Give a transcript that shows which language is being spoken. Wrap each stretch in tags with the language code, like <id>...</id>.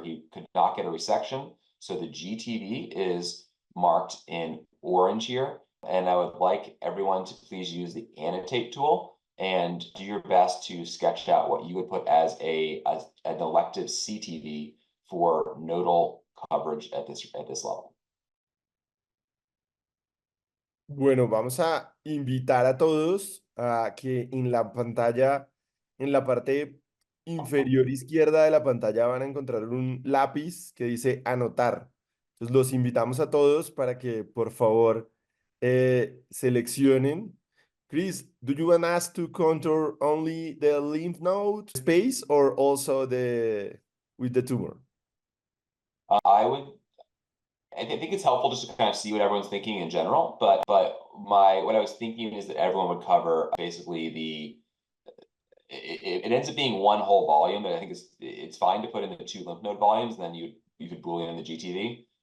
<en>He could not get a resection. So the GTV is marked in orange here. And I would like everyone to please use the annotate tool and do your best to sketch out what you would put as an elective CTV for nodal coverage at this level.</en> <es>Bueno, vamos a invitar a todos a que en la pantalla, en la parte inferior izquierda de la pantalla van a encontrar un lápiz que dice anotar. Entonces los invitamos a todos para que por favor seleccionen.</es> <en>Chris, do you want us to contour only the lymph node space or also with the tumor? I think it's helpful just to kind of see what everyone's thinking in general, but what I was thinking is that everyone would cover basically it ends up being one whole volume, and I think it's fine to put in the 2 lymph node volumes, and then you could boolean in the GTV.</en>